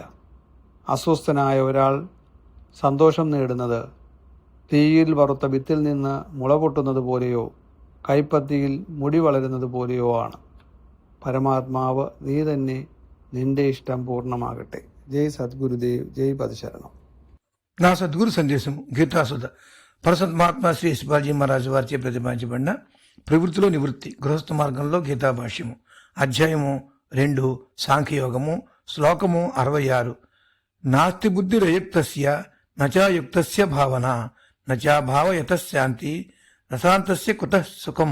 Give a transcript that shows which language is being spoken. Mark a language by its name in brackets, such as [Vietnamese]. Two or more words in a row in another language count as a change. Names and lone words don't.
[Malayalam] അസ്വസ്ഥനായ ഒരാൾ സന്തോഷം നേടുന്നത് തീയിൽ വറുത്ത വിത്തിൽ നിന്ന് മുള പൊട്ടുന്നത് പോലെയോ കൈപ്പത്തിയിൽ മുടി വളരുന്നത് പോലെയോ ആണ്. പരമാത്മാവ് നീ തന്നെ, നിന്റെ ഇഷ്ടം പൂർണ്ണമാകട്ടെ. [Hindi] जय सद्गुरुदेव, जय पदशरणं. [Telugu] నా సద్గురు సందేశం గీతాసుధ పరసత్మాత్మ శ్రీ శివాజీ మహారాజు వారిచే ప్రతిపాదించబడిన ప్రవృత్తిలో నివృత్తి గృహస్థ మార్గంలో గీతా భాష్యము, అధ్యాయము 2, సాంఖ్యయోగము, శ్లోకము 66. [Sanskrit] नास्ति बुद्धिरयुक्तस्य नचायुक्तस्य भावन नचाभावयत शान्ति रसान्तस्य कुतः सुखं.